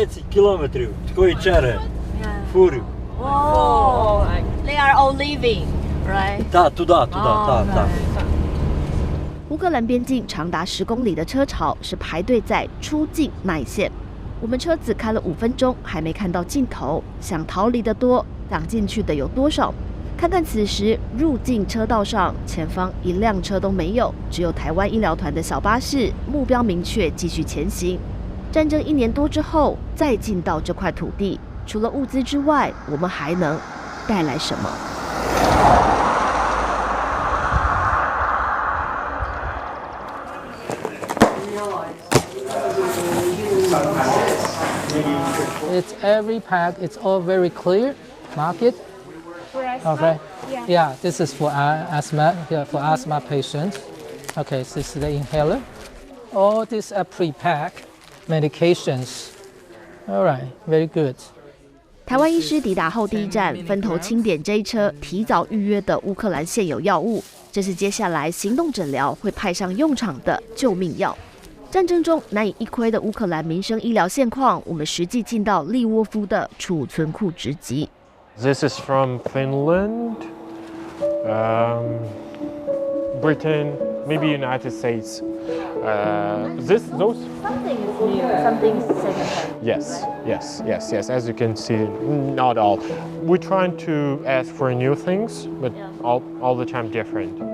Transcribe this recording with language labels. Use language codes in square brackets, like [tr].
[uk] кілометрів, такої черги, фурів. [en] Oh, they are all leaving, right? [uk] та туди, та. [zh] 乌克兰边境长达10公里的车潮是排队在出境那一线。我们车子开了5分钟，还没看到尽头。想逃离的多，想进去的有多少？看看此时入境车道上，前方一辆车都没有，只有台湾医疗团的小巴士，目标明确，继续前行。战争1年多之后，再进到这块土地，除了物资之外，我们还能带来什么？ [en] It's every pack. It's all very clear. Mark it. Okay. Yeah. This is for asthma. Yeah, for asthma patients. Okay. This is the inhaler. All these are pre-packed medications. All right. Very good. [zh] 台湾医师抵达后第一站，分头清点这一车提早预约的乌克兰现有药物，这是接下来行动诊疗会派上用场的救命药。战争中难以一窥的乌克兰民生医疗现况，我们实际进到利沃夫的储存库直击。 [en] This is from Finland, Britain, maybe United States. Those. Something is new, something secondhand. Yes. As you can see, not all. We're trying to ask for new things, but all the time different.